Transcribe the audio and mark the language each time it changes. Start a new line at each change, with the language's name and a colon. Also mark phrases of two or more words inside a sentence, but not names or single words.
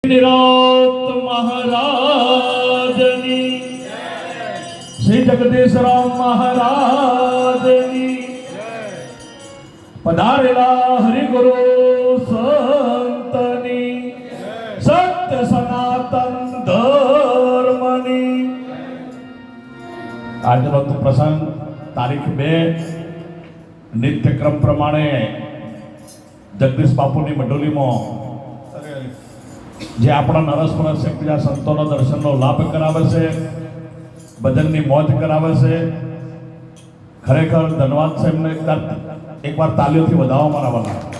Gujarati: નિરાત મહારાજની શ્રી જગદીશ રામ મહારાજની પધારેલા હરિગુરુ સંતની સત્ય સનાતન ધર્મની। આજનો પ્રસંગ તારીખ 2 નિત્યક્રમ પ્રમાણે જગદીશ બાપુની મંડળીમાં જે આપણા નરસપરસ બીજા સંતોના દર્શનનો લાભ કરાવે છે, ભજનની મોજ કરાવે છે, ખરેખર ધન્યવાદ છે એમને એકવાર તાલીઓથી વધાવવા મારવાના।